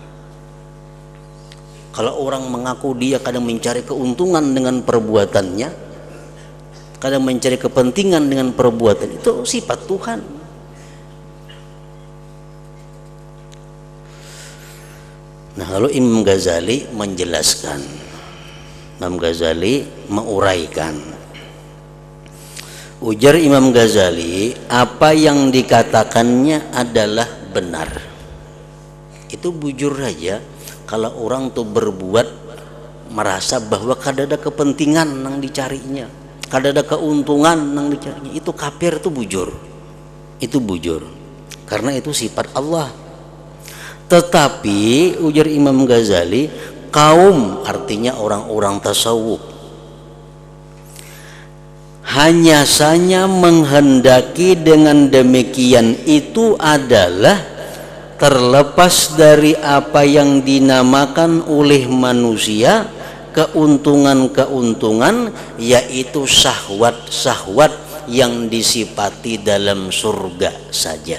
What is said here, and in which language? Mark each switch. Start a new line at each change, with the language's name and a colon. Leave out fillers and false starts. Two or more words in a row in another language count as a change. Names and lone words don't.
Indonesian: Kalau orang mengaku dia kadang mencari keuntungan dengan perbuatannya, kadang mencari kepentingan dengan perbuatan, itu sifat Tuhan. Nah, lalu Imam Ghazali menjelaskan, Imam Ghazali menguraikan. Ujar Imam Ghazali, apa yang dikatakannya adalah benar.
Banjar: Itu bujur aja.
Indonesian: Kalau orang tuh berbuat merasa bahwa
Banjar: kada ada
Indonesian: kepentingan nang dicarinya,
Banjar: kada ada
Indonesian: keuntungan nang dicarinya, itu kafir, itu bujur. Itu bujur. Karena itu sifat Allah. Tetapi ujar Imam Ghazali, kaum artinya orang-orang tasawuf hanya saja menghendaki dengan demikian itu adalah terlepas dari apa yang dinamakan oleh manusia keuntungan-keuntungan, yaitu syahwat-syahwat yang disifati dalam surga saja.